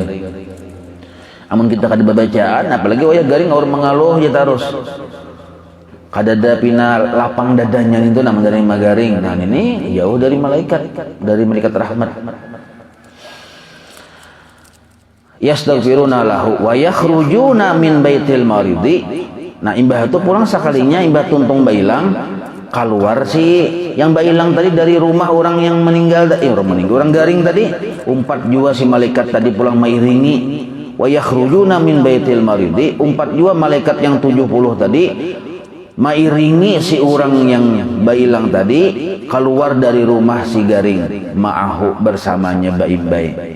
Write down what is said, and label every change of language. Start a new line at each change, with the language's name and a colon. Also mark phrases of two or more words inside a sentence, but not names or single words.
Banjar: Amun kita kada bacaan, apalagi wayah garing orang mengaluh ya terus. Kada ada pina lapang dadanya itu namanya dari magaring. Nah, ini jauh dari malaikat rahmat.
Arabic: يستغفرون له و يخرجون من بيت المريض.
Banjar: Nah, imbah itu pulang sekalinya imbah tuntung bailang, keluar si yang bailang tadi dari rumah orang yang meninggal, orang garing tadi, umpat juga si malaikat tadi pulang mairingi.
Arabic: و يخرجون من بيت المريض,
Banjar: umpat juga malaikat yang 70 tadi mairingi si orang yang bailang tadi keluar dari rumah si garing, ma'ahu bersamanya baik-baik.